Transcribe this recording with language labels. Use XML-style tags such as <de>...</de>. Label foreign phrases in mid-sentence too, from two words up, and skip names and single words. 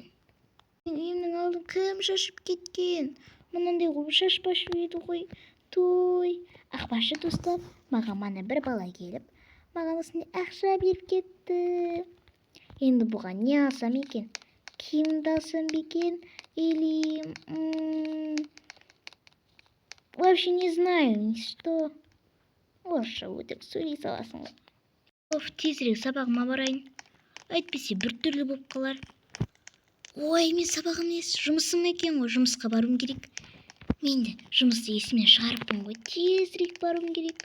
<kk>Үйімнің алдын кім шашып кеткен? Мұнандай ғой шашпашы еді ғой. Той. Ақбашы достап, маған бір бала келіп, маған осындай ақша беріп кетті. Енді бұған не алсам екен? Киімді алсам бекен?</kk> <ru>Или... Вообще не знаю, что...</ru> <kk>Орысша өтірік сөйлей саласың ғой. Оф, тезірек сабағыма барайын. Әйтпесе біртүрлі болып қалар. Ой, мен сабағым емес, жұмысым екен ғой, жұмысқа баруым керек. Мен де жұмысты есімнен шығарыппын ғой, тезірек баруым керек.</kk>